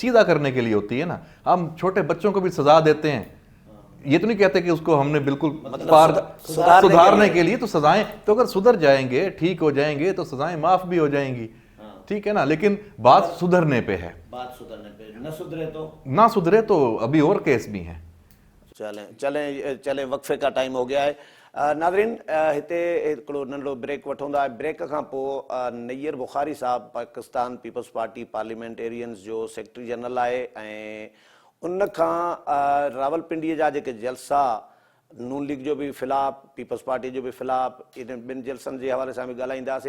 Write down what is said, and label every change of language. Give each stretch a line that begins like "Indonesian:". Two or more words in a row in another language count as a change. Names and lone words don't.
Urdu: سیدھا کرنے کے لیے ہوتی ہے نا. ہم چھوٹے بچوں کو بھی سزا دیتے ہیں, یہ تو نہیں کہتے کہ اس کو ہم نے بالکل سدھارنے کے لیے. تو سزائیں تو اگر سدھر جائیں گے, ٹھیک ہو جائیں گے, تو سزائیں معاف بھی ہو جائیں گی, ٹھیک ہے نا. لیکن بات سدھرنے پہ ہے, بات سدھرنے پہ, نہ سدھرے تو ابھی اور کیس بھی ہیں. چلیں وقفے کا ٹائم ہو گیا ہے. ناظرین,
Sindhi: हिते हिकिड़ो नंढो ब्रेक वठूं था. ब्रेक खां पोइ नैयर बुखारी साहब पाकिस्तान पीपल्स पार्टी पार्लियामेंटेरियंस जो
English: secretary general
Sindhi: आहे, ऐं उन खां रावलपिंडीअ जा जेके जलसा, नून लीग जो बि ख़िलाफ़, पीपल्स पार्टी जो बि ख़िलाफ़, इन ॿिनि जलसनि जे हवाले सां बि ॻाल्हाईंदासीं.